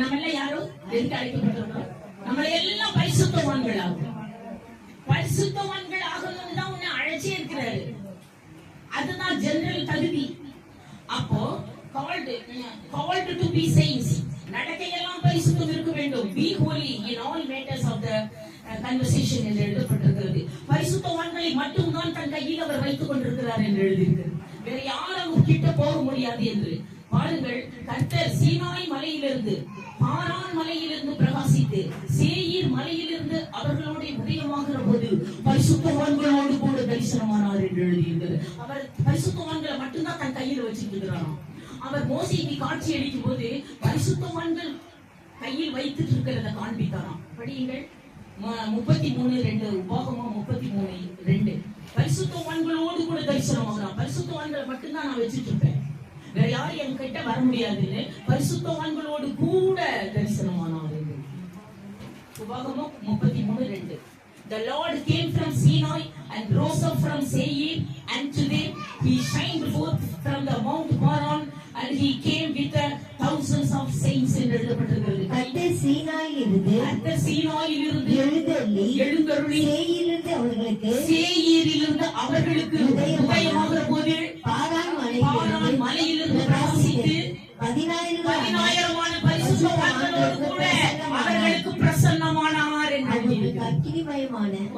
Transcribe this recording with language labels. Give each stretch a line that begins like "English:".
Tamil: நம்ம எல்லாம் யாரும் எதுக்கு அழைக்கப்பட்டவர்கள்? நம்ம எல்லாம் பரிசுத்தவான்கள் ஆகும். பரிசுத்தவான்கள் ஆகணும்னு தான் உன்னை அழைச்சே இருக்கிறாரு. அதுதான் ஜெனரல் தகுதி. அப்போ
English: called to be saints.
Tamil: நடக்கையெல்லாம் பரிசுத்தம் இருக்க வேண்டும்.
English: Be holy in all matters of the conversation
Tamil: என்று எழுதப்பட்டிருக்கிறது. பரிசுத்தவான்களை மட்டும்தான் தன் கையில் அவர் வைத்துக் கொண்டிருக்கிறார் என்று எழுதியிருக்கிறது. வேற யாரும் கிட்ட போக முடியாது என்று. பாருங்கள், கர்த்தர் சீனாய் மலையிலிருந்து பாரான் மலையிலிருந்து பிரகாசித்து சேயீர் மலையிலிருந்து அவர்களோட உதயமாகிற போது பரிசுத்தவான்களோடு கூட தரிசனமானார் என்று எழுதியிருக்கிறது. அவர் பரிசுத்தவான்களை மட்டும்தான் தன் கையில் வச்சுட்டு இருக்கிறாராம். அவர் மோசேக்கு காட்சி அளிக்கும் போது பரிசுத்தவான்கள் கையில் வைத்துட்டு இருக்கிறத காண்பித்தாராம். படியுங்கள். 33:2 உபாகமம் 33:2 பரிசுத்தவான்களோடு கூட தரிசனமாகிறான். பரிசுத்தவான்களை மட்டும்தான் நான் வச்சுட்டு இருப்பேன், வேற யாரும் என் கிட்ட வர முடியாதுன்னு பரிசுத்தவான்களோடு கூட தரிசனமானார்.
English: உபாகமம் 33:2 The Lord came from Sinai and rose up from Seir, and to them he shined forth from the Mount Paran, and he came with thousands of saints
Tamil: என்று எழுதப்பட்டிருக்கிறது. கர்த்தர் சீனாயிலிருந்து எழுந்தருளி சேயீரிலிருந்து அவர்களுக்கு உதயமாகிற போது பாரான் மலையிலிருந்து பிரகாசித்து 10,000 பரிசுத்தவான்களோடு கூட அவர்களுக்கு பிரசன்னமானார் என்று அக்கினிமயமான